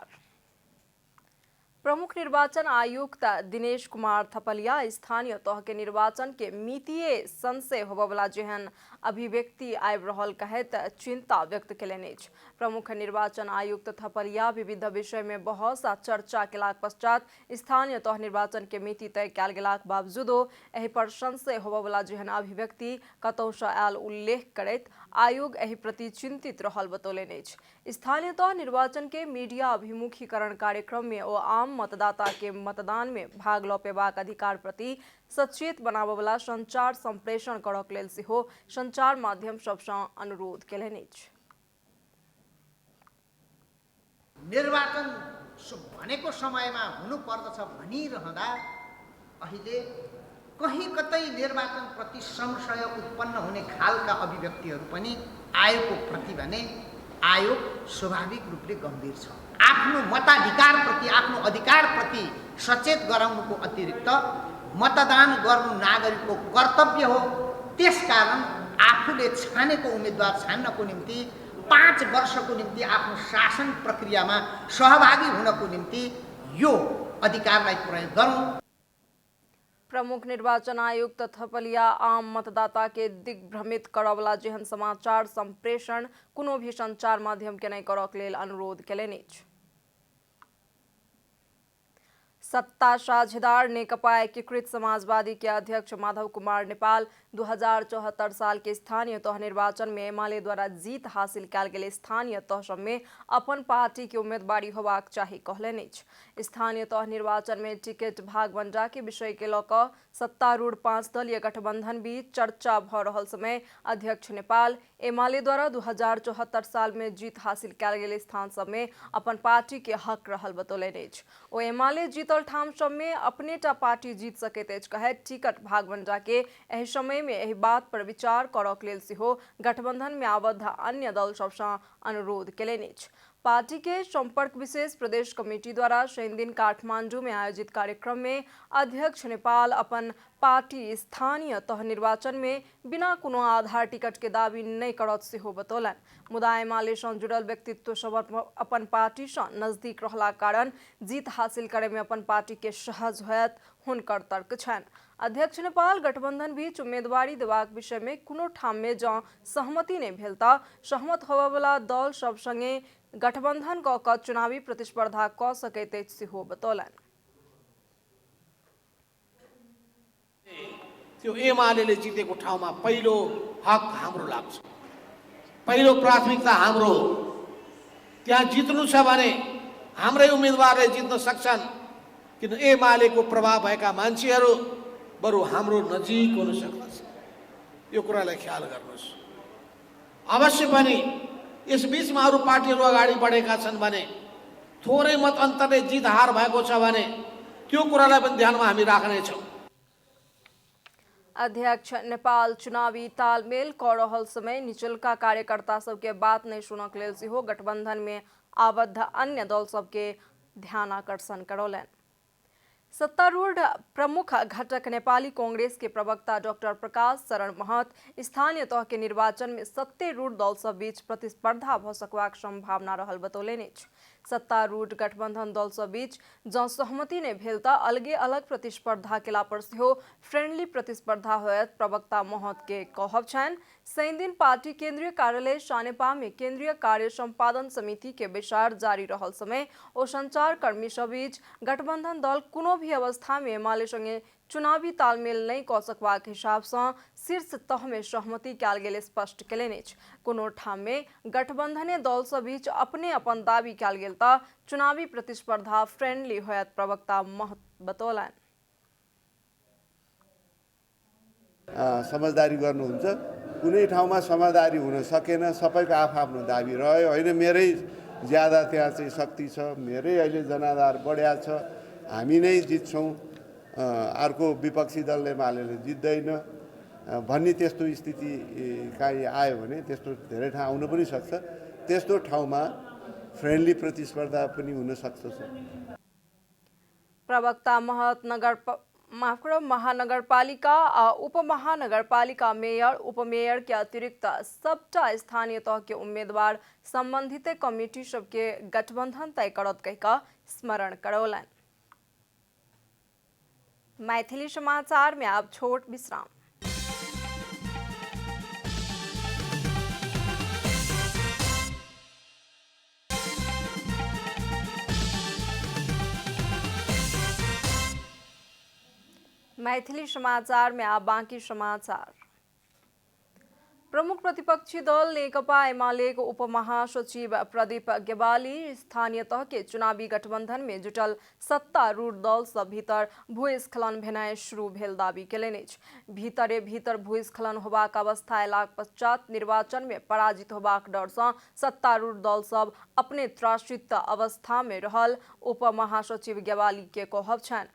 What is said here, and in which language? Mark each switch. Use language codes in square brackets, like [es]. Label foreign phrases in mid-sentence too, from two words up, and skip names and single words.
[mai] प्रमुख निर्वाचन आयुक्त दिनेश कुमार थपलिया स्थानीय तह के निर्वाचन के मितीय संशय होबवला जेहन अभिव्यक्ति आबि रहल कहैत चिंता व्यक्त केलनि अछि। प्रमुख निर्वाचन आयुक्त थपलिया विविध विषय में बहस आ चर्चा केलाक पश्चात स्थानीय तह निर्वाचन के मिति तय कयल गेलाक बावजूदो एहि पर संशय होबवला जेहन अभिव्यक्ति कतहु सँ आयल उल्लेख करैत आयोग एहि प्रति चिंतित रहल बतौलनि अछि। स्थानीय तह निर्वाचन के मीडिया अभिमुखीकरण कार्यक्रम में ओ आम मतदाता के मतदान में भाग ल पेबाक अधिकार प्रति सचेत बनाबवला संचार संप्रेषण करक लेल सेहो संचार माध्यम सबसँ अनुरोध केलनि अछि। [ne] निर्वाचन भनेको समयमा हुनुपर्दछ भनिरहँदा अहिले कहीँ कतै निर्वाचन प्रति संशय उत्पन्न हुने खालका अभिव्यक्तिहरू पनि आयोगको प्रति भने आयोग स्वाभाविक रूपले गम्भीर छ। आफ्नो मताधिकारप्रति, आफ्नो अधिकारप्रति सचेत गराउनुको अतिरिक्त मतदान गर्नु नागरिकको कर्तव्य हो। त्यसकारण आफूले छानेको उम्मेदवार छान्नको निम्ति 5 वर्षको निम्ति आफ्नो शासन प्रक्रियामा सहभागी हुनको निम्ति यो अधिकारलाई प्रयोग गरौँ। [mai] प्रमुख निर्वाचन आयुक्त थपलिया आम मतदाता के दिग्भ्रमित करवला जेहन समाचार संप्रेषण कोनो भी संचार माध्यम के नहीं करक लेल अनुरोध केलनि अछि। सत्ता साझेदार नेकपा एकीकृत समाजवादी के अध्यक्ष माधव कुमार नेपाल 2074 साल के स्थानीय तह निर्वाचन में एमाले द्वारा जीत हासिल कयल गेल स्थानीय तह सब में अपन पार्टी के उम्मीदवारी होबाक चाही कहलनि अछि। स्थानीय तह निर्वाचन में टिकट भागवंटा के विषय के लऽ कऽ सत्तारूढ़ 5 दलीय गठबंधन बीच चर्चा भ रहल समय अध्यक्ष नेपाल एमाले द्वारा 2074 साल में जीत हासिल कयल गेल स्थान सब में अपन पार्टी के हक रहल बतौलनि अछि। ओ एमाले जीतल ठाम सब में अपनेटा पार्टी जीत सकैत अछि कहैत टिकट भागवंटा के एहि समय में एहि बात पर विचार करक लेल सेहो गठबंधन में आबद्ध अन्य दल सबसँ अनुरोध केलनि अछि। पार्टी के संपर्क विशेष प्रदेश कमेटी द्वारा शनि दिन काठमांडू में आयोजित कार्यक्रम में अध्यक्ष नेपाल अपन पार्टी स्थानीय तह निर्वाचन में बिना कोनो आधार टिकट के दावी नहीं करत सेहो बतौलनि। मुदा एमाले सँ जुड़ल व्यक्तित्व सब अपन पार्टी सँ नजदीक रहला कारण जीत हासिल करे में अपन पार्टी के सहज होयत हुनकर तर्क छनि। अध्यक्ष नेपाल गठबंधन बीच उम्मीदवारी देबाक विषय में कोनो ठाम में जँ सहमति नहीं भेल तऽ सहमत होबवला दल सब संगे गठबंधन कऽ कऽ चुनावी प्रतिस्पर्धा कऽ सकैत अछि सेहो बतौलनि। [ne] त्यो एमाले जितेको ठाउँमा पहिलो हक हाम्रो लाग्छ, पहिलो प्राथमिकता हाम्रो। त्यहाँ जित्नु छ भने हाम्रै उम्मेदवारले जित्न सक्छन्, किन एमालेको प्रभाव भएका मान्छेहरू बरु हाम्रो नजिक हुन सक्दछ। यो कुरालाई ख्याल गर्नुहोस्। अवश्य पनि यस बीचमा अरू पार्टीहरू अगाडि बढेका छन् भने थोरै मत अन्तरले जित हार भएको छ भने त्यो कुरालाई पनि ध्यानमा हामी राख्नेछौँ। [mai] अध्यक्ष नेपाल चुनावी तालमेल कऽ रहल समय निचलका कार्यकर्ता सबके बात नहीं सुनक लेल सेहो गठबंधन में आबद्ध अन्य दल सबके ध्यान आकर्षण करौलनि। सत्तारूढ़ प्रमुख घटक नेपाली कांग्रेस के प्रवक्ता डॉक्टर प्रकाश शरण महत स्थानीय तह के निर्वाचन में सत्तारूढ़ दल सब बीच प्रतिस्पर्धा भ सकबाक संभावना रहल बतौलनि अछि। सत्तारूढ़ गठबंधन दल सब बीच जँ सहमति नहीं भेल त अलगे अलग प्रतिस्पर्धा केला पर सेहो फ्रेंडली प्रतिस्पर्धा होयत प्रवक्ता महत के कहब छनि। शनि दिन पार्टी केंद्रीय कार्यालय सानेपा में केंद्रीय कार्य संपादन समिति के बैसार जारी रहल समय ओ संचार कर्मी सब बीच गठबंधन दल कोनो भी अवस्था में एमाले संगे चुनावी तालमेल नहीं कऽ सकबाक हिसाब से शीर्ष तह में सहमति कयल गेल स्पष्ट केलनि अछि। कोनो ठाम में गठबंधने दल सब बीच अपने अपन दावी कयल गेल त चुनावी प्रतिस्पर्धा फ्रेंडली होयत प्रवक्ता महत बतौलनि। [ne] समझदारी गर्नुहुन्छ, कुनै ठाउँमा समझदारी हुन सकेन, सबैको आफ्नो दाबी रह्यो। होइन मेरै ज्यादा त्यहाँ चाहिँ शक्ति छ, मेरै अहिले जनाधार बढ्या छ, हामी नै जित्छौँ, अर्को विपक्षी दलले एमालेले जित्दैन भन्ने त्यस्तो स्थिति काहीँ आयो भने त्यस्तो धेरै ठाउँ आउन पनि सक्छ। त्यस्तो ठाउँमा फ्रेन्डली प्रतिस्पर्धा पनि हुन सक्छ। [mai] प्रवक्ता महत महानगरपालिका आ उपमहानगरपालिका मेयर उपमेयर के अतिरिक्त सबटा स्थानीय तह के उम्मीदवार संबंधित कमेटी सबके गठबंधन तय करत कहिका स्मरण करौलनि। मैथिली समाचार में अब छोट विश्राम। मैथिली समाचार में आप बाकी समाचार। प्रमुख प्रतिपक्षी दल नेकपा एमाले को उपमहासचिव प्रदीप गेवाली स्थानीय तह के चुनावी गठबंधन में जुटल सत्तारूढ़ दल सब भीतर भूस्खलन भेनाइ शुरू भेल दावी केलनि अछि। भीतरे भीतर भूस्खलन होबाक अवस्था अयलाक पश्चात निर्वाचन में पराजित होबाक डर सँ सत्तारूढ़ दल सब अपने त्रासित अवस्था में रहल उपमहासचिव गेवाली के कहब छनि।